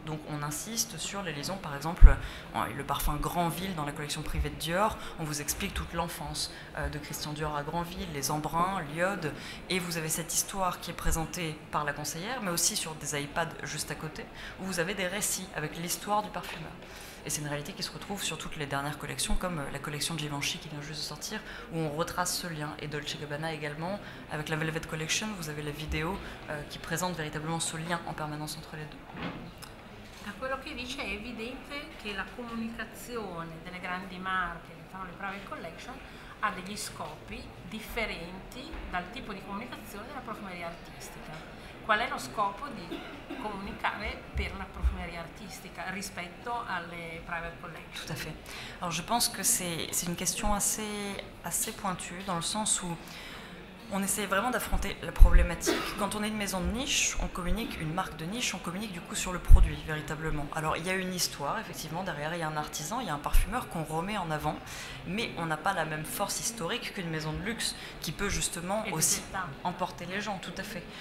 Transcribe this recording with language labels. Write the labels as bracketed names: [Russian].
[French] Donc on insiste sur les liaisons, par exemple, le parfum Granville dans la collection privée de Dior, on vous explique toute l'enfance de Christian Dior à Granville, les embruns, l'iode, et vous avez cette histoire qui est présentée par la conseillère, mais aussi sur des iPads juste à côté, où vous avez des récits avec l'histoire du parfumeur. Et c'est une réalité qui se retrouve sur toutes les dernières collections, comme la collection Givenchy qui vient juste de sortir, où on retrace ce lien. Et Dolce & Gabbana également, avec la Velvet Collection, vous avez la vidéo qui présente véritablement ce lien en permanence entre les deux. [Italian] Da quello che dice è evidente che la comunicazione delle grandi marche che fanno le private collection ha degli scopi differenti dal tipo di comunicazione della profumeria artistica. Qual è lo scopo di comunicare per la profumeria artistica rispetto alle private collection? [French] Tout à fait. Alors je pense que c'est une question assez pointue, dans le sens où on essaie vraiment d'affronter la problématique. Quand on est une maison de niche, on communique, une marque de niche, on communique du coup sur le produit véritablement. Alors il y a une histoire, effectivement, derrière il y a un artisan, il y a un parfumeur qu'on remet en avant, mais on n'a pas la même force historique qu'une maison de luxe qui peut justement aussi emporter les gens, tout à fait.